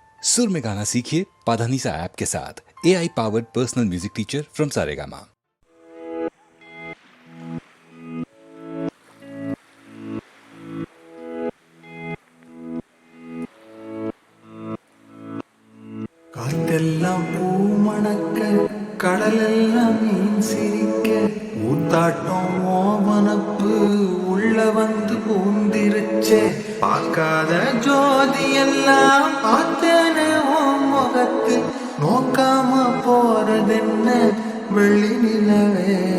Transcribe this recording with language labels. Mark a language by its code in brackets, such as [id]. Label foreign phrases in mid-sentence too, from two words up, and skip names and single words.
[hi] सुर में गाना सीखिए पाधानीसा ऐप के साथ। [en] AI powered personal music teacher from Saregama. [ta] காத்தெல்லாம் பூ மணக்க கடலெல்லாம் மீன் சிரிக்க ஊத்தாட்டம் ஓவனப்பு உள்ள வந்து பூந்திருச்சே பார்க்காத ஜோதி எல்லாம் பார்த்தேனே ஓ முகத்து நோக்காம போறதென்ன வெள்ளி நிலவே